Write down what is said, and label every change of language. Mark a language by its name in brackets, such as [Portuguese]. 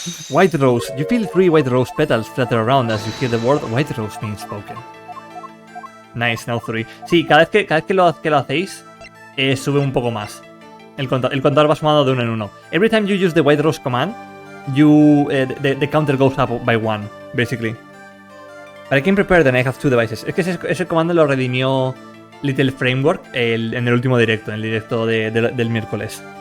[English] White rose. You feel 3 white rose petals flutter around as you hear the word white rose being spoken. Nice, now 3. [Spanish] Sí, cada vez que lo hacéis, sube un poco más. El contador va sumando de uno en uno. [English] Every time you use the white rose command, the counter goes up by 1, basically. But I can prepare then I have 2 devices. [Spanish] Es que ese comando lo redimió Little Framework en el último directo, en el directo del miércoles.